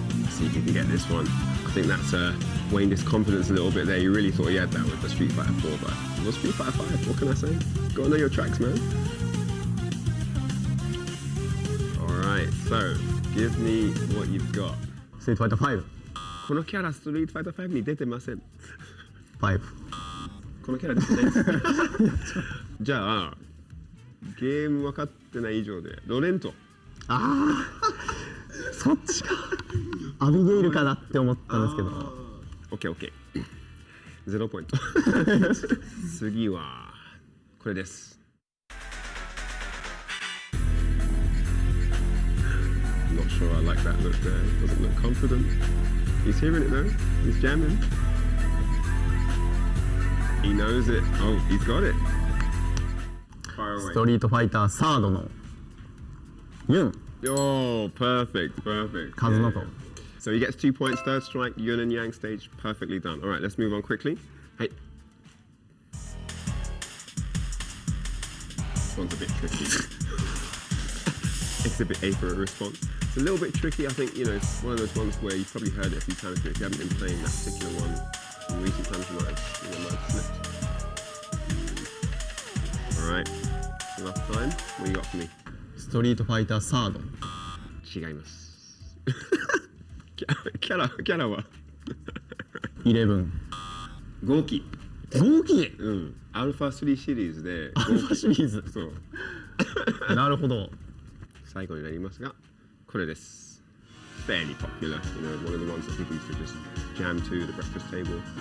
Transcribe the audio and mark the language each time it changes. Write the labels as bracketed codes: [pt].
[en] See if you can get this one. I think that's weighing his confidence a little bit there. You really thought he had that with the Street Fighter 4, but well, Street Fighter 5, what can I say? Gotta know your tracks, man. Alright, so give me what you've got. [ja] ストリートファイター5。このキャラストリートファイター5に出てません。 5。このキャラ出てないです。じゃあ、ゲーム分かってない以上で、ロレント。そっちか。アビゲイルかなって思ったんですけど。 OK。 0ポイント。次は、これです。 [en] I'm not sure I like that look there. Doesn't look confident. He's hearing it though. He's jamming. He knows it. Oh, he's got it. Far away. [ja] ストリートファイターサードのユン。 [en] Oh, perfect. [ja] カズノコ。 [en] So he gets 2 points, third strike, Yun and Yang stage, perfectly done. All right, let's move on quickly. Hey. This one's a bit tricky. Exhibit A for a response. It's a little bit tricky. I think, you know, it's one of those ones where you've probably heard it a few times, but if you haven't been playing that particular one in recent times, you might have slipped. All right, last time, what you got for me? [ja] ストリートファイターサード。違います。キャラは 11。合気。うん。アルファ3シリーズで。アルファシリーズ。そう。なるほど。最後になりますが、これです。 [en] Fairly popular, you know, one of the ones that people used to just jam to the breakfast table.